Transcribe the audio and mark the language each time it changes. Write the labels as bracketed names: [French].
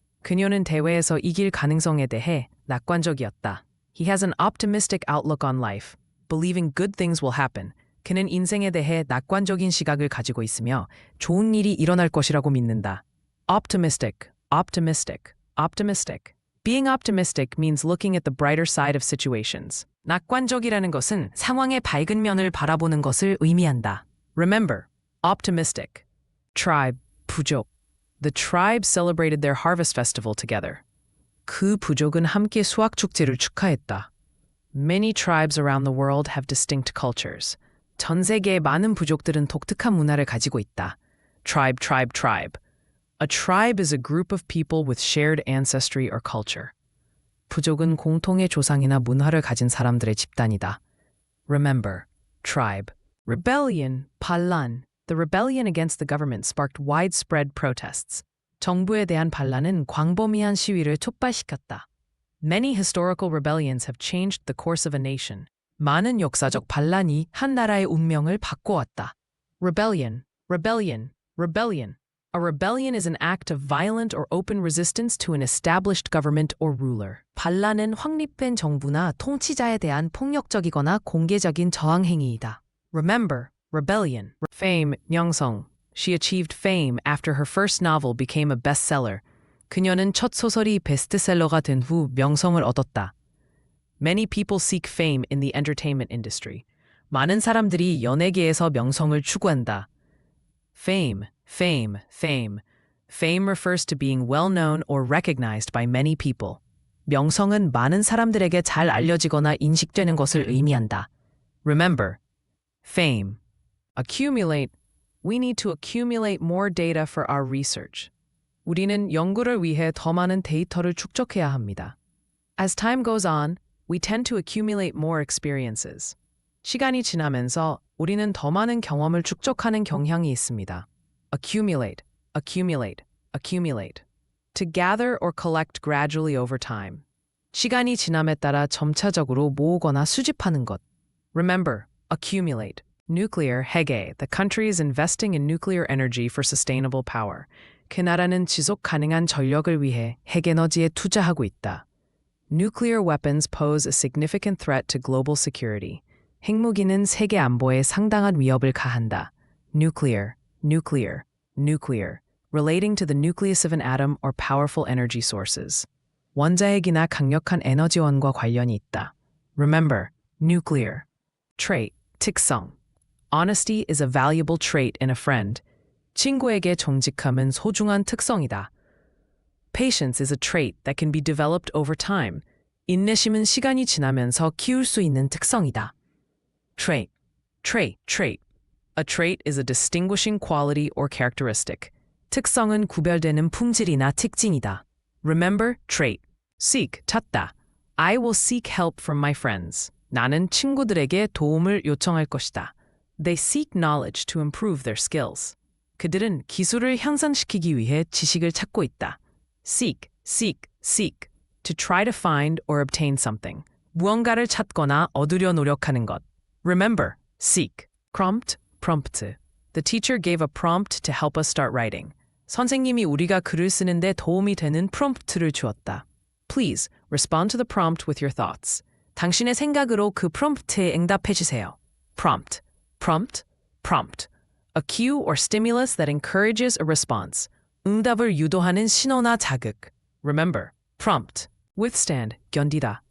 [Korean] 그녀는 대회에서 이길 가능성에 대해 낙관적이었다. [English] He has an optimistic outlook on life, believing good things will happen. [Korean] 그는 인생에 대해 낙관적인 시각을 가지고 있으며 좋은 일이 일어날 것이라고 믿는다. [English] Optimistic, optimistic, optimistic. Being optimistic means looking at the brighter side of situations. [Korean] 낙관적이라는 것은 상황의 밝은 면을 바라보는 것을 의미한다. [English] Remember, optimistic. Tribe, 부족. The tribe celebrated their harvest festival together. [Korean] 그 부족은 함께 수확 축제를 축하했다. [English] Many tribes around the world have distinct cultures. [Korean] 전 세계의 많은 부족들은 독특한 문화를 가지고 있다. [English] Tribe, tribe, tribe. A tribe is a group of people with shared ancestry or culture. [Korean] 부족은 공통의 조상이나 문화를 가진 사람들의 집단이다. [English] Remember, tribe. Rebellion, 반란. The rebellion against the government sparked widespread protests. [Korean] 정부에 대한 반란은 광범위한 시위를 촉발시켰다. [English] Many historical rebellions have changed the course of a nation. [Korean] 많은 역사적 반란이 한 나라의 운명을 바꿔왔다. [English] Rebellion, rebellion, rebellion. A rebellion is an act of violent or open resistance to an established government or ruler. [Korean] 반란은 확립된 정부나 통치자에 대한 폭력적이거나 공개적인 저항 행위이다. [English] Remember, rebellion. Fame, 명성. She achieved fame after her first novel became a bestseller. [Korean] 그녀는 첫 소설이 베스트셀러가 된 후 명성을 얻었다. [English] Many people seek fame in the entertainment industry. [Korean] 많은 사람들이 연예계에서 명성을 추구한다. [English] Fame, fame, fame. Fame refers to being well known or recognized by many people. [Korean] 명성은 많은 사람들에게 잘 알려지거나 인식되는 것을 의미한다. [English] Remember, fame. Accumulate. We need to accumulate more data for our research. [Korean] 우리는 연구를 위해 더 많은 데이터를 축적해야 합니다. [English] As time goes on, we tend to accumulate more experiences. [Korean] 시간이 지나면서 우리는 더 많은 경험을 축적하는 경향이 있습니다. [English] Accumulate, accumulate, accumulate. To gather or collect gradually over time. [Korean] 시간이 지남에 따라 점차적으로 모으거나 수집하는 것. [English] Remember, accumulate. Nuclear, 핵에. The country is investing in nuclear energy for sustainable power. [Korean] 그 나라는 지속 가능한 전력을 위해 핵에너지에 투자하고 있다. [English] Nuclear weapons pose a significant threat to global security. [Korean] 핵무기는 세계 안보에 상당한 위협을 가한다. [English] Nuclear, nuclear, nuclear. Relating to the nucleus of an atom or powerful energy sources. [Korean] 원자핵이나 강력한 에너지원과 관련이 있다. [English] Remember, nuclear. Trait, 특성. Honesty is a valuable trait in a friend. [Korean] 친구에게 정직함은 소중한 특성이다. [English] Patience is a trait that can be developed over time. [Korean] 인내심은 시간이 지나면서 키울 수 있는 특성이다. [English] Trait, trait, trait. A trait is a distinguishing quality or characteristic. [Korean] 특성은 구별되는 품질이나 특징이다. [English] Remember, trait. Seek, 찾다. I will seek help from my friends. [Korean] 나는 친구들에게 도움을 요청할 것이다. [English] They seek knowledge to improve their skills. [Korean] 그들은 기술을 향상시키기 위해 지식을 찾고 있다. [English] Seek, seek, seek. to try to find or obtain something. [Korean] 무언가를 찾거나 얻으려 노력하는 것. [English] Remember, seek. Prompt, prompt. The teacher gave a prompt to help us start writing. [Korean] 선생님이 우리가 글을 쓰는데 도움이 되는 프롬프트를 주었다. [English] Please respond to the prompt with your thoughts. [Korean] 당신의 생각으로 그 프롬프트에 응답해 주세요. [English] Prompt, prompt, prompt. A cue or stimulus that encourages a response. [Korean] 응답을 유도하는 신호나 자극. [English] Remember, prompt. Withstand, 견디다.